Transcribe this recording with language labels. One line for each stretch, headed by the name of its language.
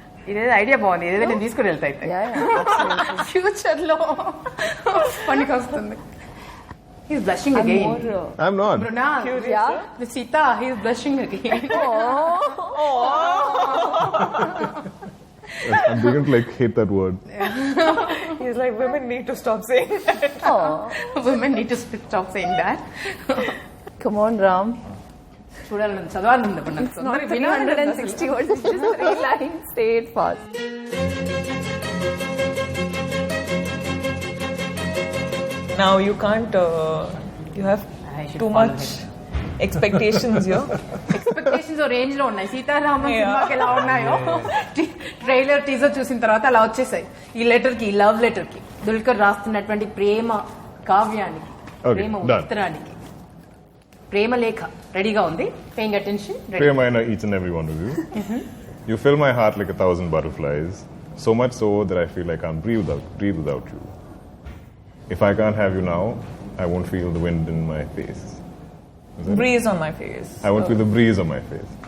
Telugu: ఇదేదో ఐడియా బాగుంది, ఏదైతే నేను తీసుకుని వెళ్తా అయితే ఫ్యూచర్ లో పనికి వస్తుంది.
English: He's blushing again. I'm not. Mrunal, with Sita, he's blushing again. I'm beginning to hate that word. He's like, women need to stop saying that. Women need to stop saying that. Come on, Ram.
Telugu: చదవాలండి.
English: 160 words, it's just 3 lines. Say it fast. Now you can't, you have too much expectations here.
Telugu: Expectations range లో ఉన్నాయి. సీతారామం సినిమాకి ఎలా ఉన్నాయో trailer teaser చూసిన తర్వాత అలా వచ్చేసాయి. ఈ లెటర్ కి, లవ్ లెటర్ కి, దుల్కర్ రాస్తున్నటువంటి ప్రేమ కావ్యానికి, ప్రేమ ఉత్తరానికి, ప్రేమ లేఖ రెడీగా ఉంది.
English: Paying attention. Prema each and every one of you. You fill my heart like 1,000 butterflies, so much so that I feel I can't breathe without you. If I can't have you now, I won't feel the wind in my face. Breeze on my face. I won't feel the breeze on my face.